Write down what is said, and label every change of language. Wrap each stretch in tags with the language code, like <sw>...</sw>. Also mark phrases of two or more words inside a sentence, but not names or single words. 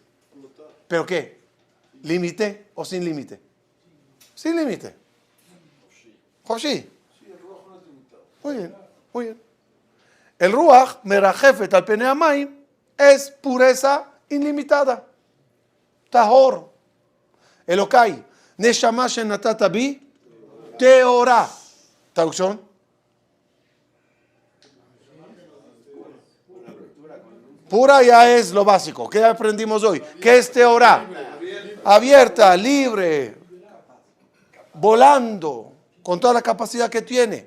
<es>¿Pero qué? ¿Límite o sin límite? Sin límite. Joshi. Muy bien, muy bien. El</es> <he>רוח מרחפת על פני המים</he> <es>es pureza ilimitada.</es> <he>טהור. אלקי. נשמה שנתת בי טהורה.</he> <es>Traducción. Pura ya es lo básico. ¿Qué aprendimos hoy? ¿Qué es teora? Abierta, libre, volando, con toda la capacidad que tiene.</es>